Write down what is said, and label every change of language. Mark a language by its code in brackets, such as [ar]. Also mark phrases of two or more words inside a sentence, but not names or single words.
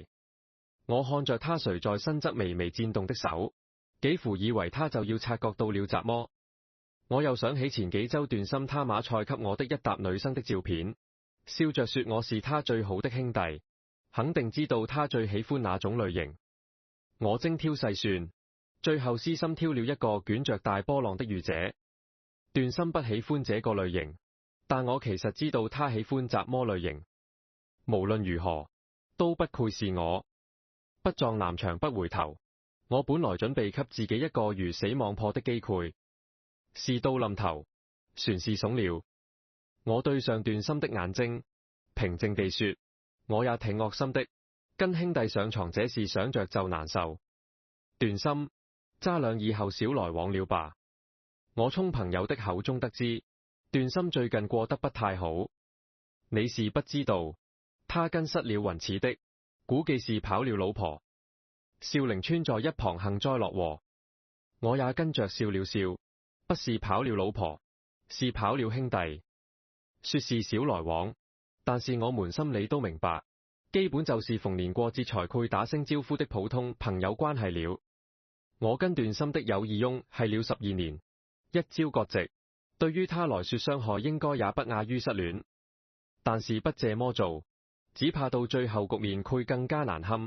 [zh] 我看着他垂在身側微微顫動的手，幾乎以為他就要察覺到了什麼。我又想起前幾周段心他馬賽給我的一沓女生的照片，笑着說我是他最好的兄弟，肯定知道他最喜歡哪種類型。我精挑細算，最後私心挑了一個捲着大波浪的御姐。段心不喜歡這個類型，但我其實知道他喜歡什麼類型。無論如何，都不愧是我。不撞南牆不回頭。我本來準備給自己一個魚死網破的機會，事到臨頭，船是慫了。我對上段心的眼睛，平靜地說：我也挺惡心的，跟兄弟上床這事想着就難受。段心，渣兩以後少來往了吧。我從朋友的口中得知，段心最近過得不太好。你是不知道，他跟失了雲似的，估計是跑了老婆。少陵村在一旁幸災樂禍，我也跟着笑了笑，不是跑了老婆，是跑了兄弟。說是少來往，但是我們心裏都明白，基本就是逢年過節才會打聲招呼的普通朋友關係了。我跟段心的友誼翁係了12年，一朝割席，對於他來說傷害應該也不亞於失戀，但是不這麼做， 只怕到最後局面會更加難堪。